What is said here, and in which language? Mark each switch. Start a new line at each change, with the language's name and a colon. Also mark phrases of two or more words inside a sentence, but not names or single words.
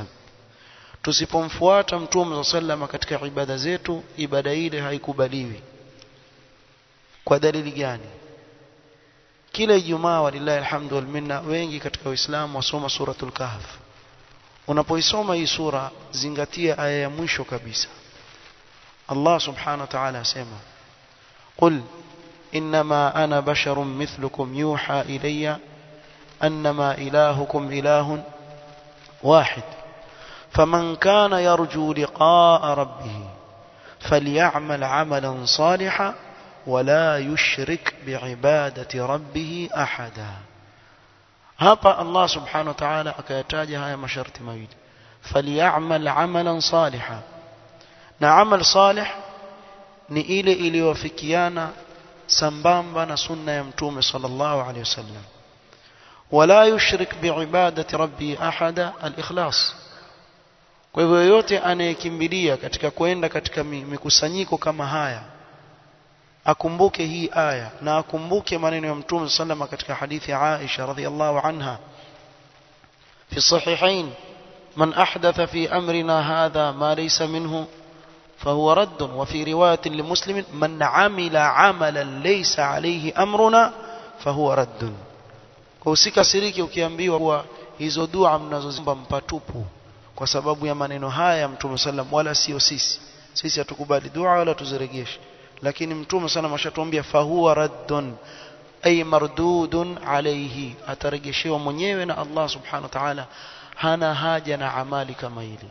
Swahili: Tusipomfuata Mtume sallallahu katika ibada zetu, ibada ile haikubaliwi. Kwa dalili gani? Kila Ijumaa
Arabic: ولله الحمد والمنة,
Swahili: wengi katika Uislamu wasoma
Arabic: سورة الكهف.
Swahili: Unapoisoma hii sura, zingatia aya ya mwisho kabisa.
Arabic: الله سبحانه وتعالى
Swahili: asema,
Arabic: قل إنما أنا بشر مثلكم يوحى إلي أنما إلهكم إله واحد فمن كان يرجو لقاء ربه فليعمل عملا صالحا ولا يشرك بعبادة ربه أحدا.
Swahili: Hapa
Arabic: الله سبحانه وتعالى
Swahili: akayataja haya masharti mawili,
Arabic: فليعمل عملا صالحا.
Swahili: Na
Arabic: عمل صالح
Swahili: ni ile iliyowafikiana sambamba na sunna ya Mtume
Arabic: صلى الله عليه وسلم. ولا يشرك بعبادة ربه أحدا، الإخلاص.
Swahili: Kwa hivyo yote anayekimbilia katika kwenda katika mikusanyiko kama haya, akumbuke hii aya na akumbuke maneno ya Mtume sallallahu katika hadithi ya Aisha
Arabic: رضي الله عنها في الصحيحين من أحدث في أمرنا هذا ما ليس منه فهو رد. وفي رواية لمسلم من عمل عملا ليس عليه أمرنا فهو رد.
Swahili: Usikasiriki ukiambiwa kuwa hizo dua mnazozimba mpatupu kwa sababu ya maneno haya Mtume sallam, wala sio sisi hatukubali dua wala tuziregeshe, lakini Mtume sallam ashatuambia
Arabic: فهو رد أي مردود عليه,
Swahili: ataregeshewa mwenyewe na
Arabic: الله سبحانه وتعالى,
Swahili: hana haja na amali kama hili.